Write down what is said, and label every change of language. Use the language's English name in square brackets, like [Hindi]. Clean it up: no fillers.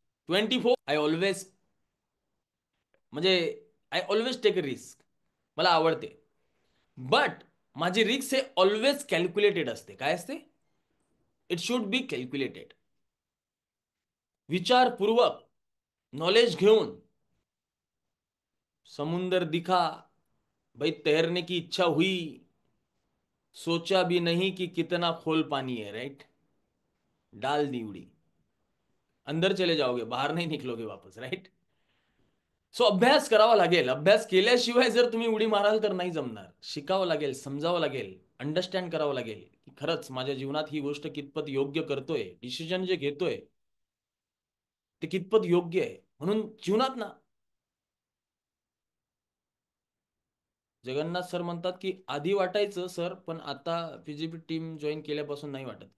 [English] 24 I always, म्हणजे I always take a risk. [Marathi] मला आवडते, बट माझी रिस्क हे ऑलवेज कॅल्क्युलेटेड असते. काय असते? [English] It should be calculated. [Marathi] विचारपूर्वक, नॉलेज घेऊन. [Hindi] समुंदर दिखा, भाई तैरने की इच्छा हुई, सोचा भी नहीं कि कितना खोल पानी है, राइट? डाल दी उड़ी, अंदर चले जाओगे, बाहर नहीं निकलोगे वापस, राइट? [Marathi] सो अभ्यास करावा लागेल. अभ्यास केल्याशिवाय जर तुम्ही उडी माराल तर नाही जमणार. शिकावं लागेल, समजावं लागेल, अंडरस्टँड करावं लागेल की खरंच माझ्या जीवनात ही गोष्ट कितपत योग्य करतोय, डिसिजन जे घेतोय ते कितपत योग्य आहे. म्हणून जीवनात ना, जगन्नाथ सर म्हणतात की आधी वाटायचं सर, पण आता पीजीपी टीम जॉईन केल्यापासून नाही वाटत.